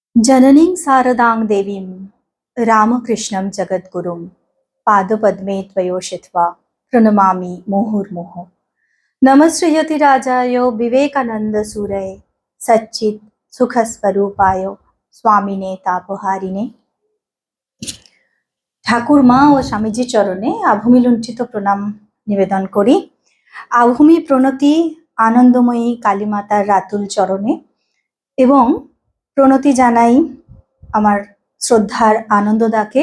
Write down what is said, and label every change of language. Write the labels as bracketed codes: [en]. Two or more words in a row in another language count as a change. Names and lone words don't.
[sa] जननीं शारदां देवीं रामकृष्णं जगद्गुरुं पादपद्मे त्वयोषित्वा प्रणमामि मुहुर्मुहुः। नमस्कृत्यति राजाय विवेकानन्दसूरये सच्चित् सुखस्वरूपाय स्वामिने तापहारिणे। [bn] ঠাকুর মা ও স্বামীজি চরণে আভূমি লুণ্ঠিত প্রণাম নিবেদন করি। আভূমি প্রণতি আনন্দময়ী কালীমাতার রাতুল চরণে এবং প্রণতি জানাই আমার শ্রদ্ধার আনন্দদাকে।